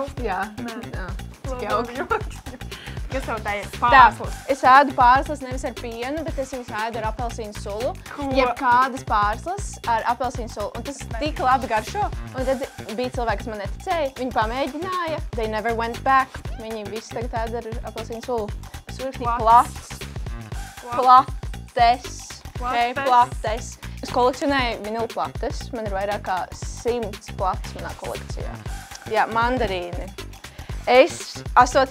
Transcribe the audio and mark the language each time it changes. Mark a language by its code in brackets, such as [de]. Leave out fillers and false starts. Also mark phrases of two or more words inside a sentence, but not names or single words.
[lv] Jā. Nē. Cik jauki. Kas tev tā ir? Pārslas. Es ēdu pārslas nevis ar pienu, bet es viņus ēdu ar apelsīnu sulu. Jebkādas pārslas ar apelsīnu sulu. Un tas tik labi garšo. Un tad bija cilvēki, kas man neticēja. Viņi pamēģināja. [en] They never went back. [lv] Viņi visi tagad ēda ar apelsīnu sulu. Es uzrakstīju plats. Plates. Es kolekcionēju vinilu plates. Man ir vairāk kā 100 plates manā kolekcijā. Jā, mandarīni. Es 8.